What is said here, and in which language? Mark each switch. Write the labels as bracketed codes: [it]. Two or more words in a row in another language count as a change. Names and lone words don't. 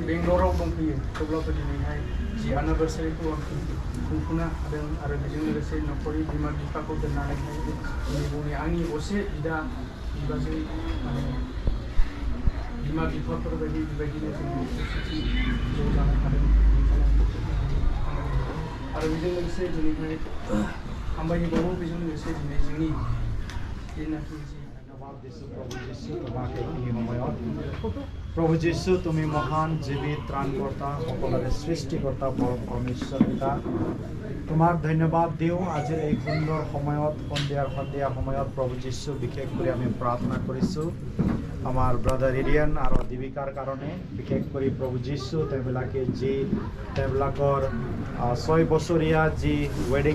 [brx] बेंगलराव दंफैयो थेवब्लाबो दिनैहाय जि एनिभार्सारिखौ आं खुंफुंनो हादों आरो बेजों लोगोसे न'खरनि बिमा बिफाखौ दोननानैहाय आंनि असे बिदा बिबाजै माने बिमा बिफाफोर बायदि बेबायदिनो जोंनि खौसेथि ज' जानो हादों आरो बेजों लोगोसे दिनैहाय हामबायबावो बेजों लोगोसे दिनै जोंनि जेनाखि जि [as] প্রভু যীশু তুমি মহান জীবিত ত্রাণকর্তা সকলের সৃষ্টিকর্তা পরম পরমেশ্বৰ পিতা তোমাক ধন্যবাদ দিওঁ আজিৰ এই সুন্দৰ সময়ত সন্ধিয়া সময়ত প্ৰভু যীশু বিশেষ কৰি আমি প্ৰাৰ্থনা কৰিছোঁ আমাৰ ব্ৰাদাৰ ৰিডিয়ান আৰু দীপিকাৰ কাৰণে বিশেষ কৰি প্ৰভু যীশু তেওঁবিলাকে যি তেওঁবিলাকৰ 6 বছৰীয়া যি ৱেডিং